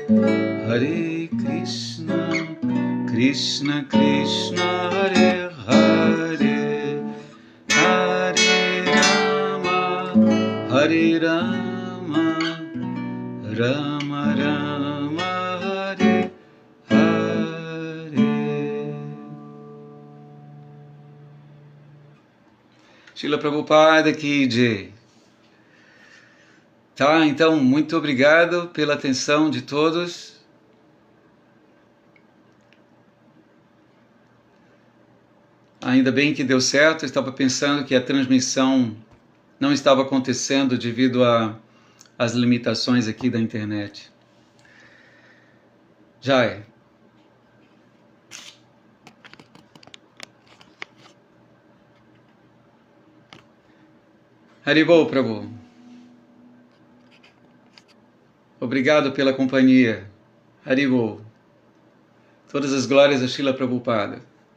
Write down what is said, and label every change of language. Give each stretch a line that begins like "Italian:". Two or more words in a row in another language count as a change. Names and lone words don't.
Sanskrit: Krishna Krishna, Hare Hare, Hare Rama, Hare Rama, Rama Rama, Hare Hare.
Hindi: Srila Prabhupada Ki Jai.
Portuguese: Tá, então, muito obrigado pela atenção de todos. Ainda bem que deu certo, eu estava pensando que a transmissão não estava acontecendo devido às limitações aqui da internet.
Sanskrit: Jai. Haribol, Prabhu.
Portuguese: Obrigado pela companhia. Haribol. Todas as glórias a Srila Prabhupada.